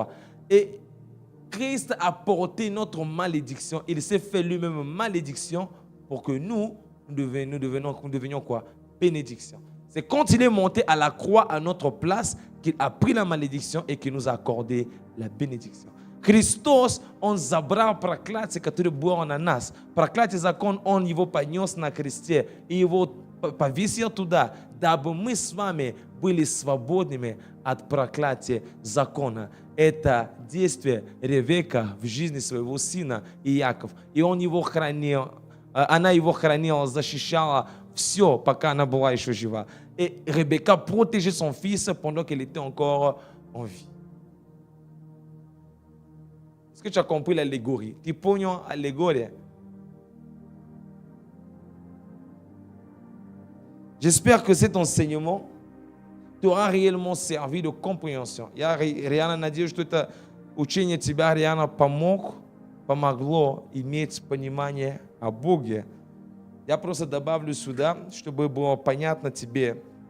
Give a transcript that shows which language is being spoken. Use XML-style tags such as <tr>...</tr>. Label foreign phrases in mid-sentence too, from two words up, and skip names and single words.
<fr>Et Christ a porté notre malédiction. Il s'est fait lui-même malédiction pour que nous devenions quoi? Bénédiction. C'est quand il est monté à la croix à notre place qu'il a pris la malédiction et qu'il nous a accordé la bénédiction.</fr> <ru>Христос, Он забрал проклятие, которое было на нас. Проклятие закон, Он его понес на кресте и его повесил туда, дабы мы с вами были свободными от проклятия закона. Это действие Ревека в жизни своего сына Иаков. И он его хранил, она его хранила, защищала все, пока она была еще жива.</ru> <fr>Et Rebecca protégeait son fils pendant qu'elle était encore en vie. Est-ce que tu as compris l'allégorie? Tu pognon allégorie. J'espère que cet enseignement t'aura réellement servi de compréhension.</fr> <ru>Я реально надеюсь, что это учение тебя реально помогло иметь понимание о Боге. Я просто добавлю сюда, чтобы было понятно тебе.</ru>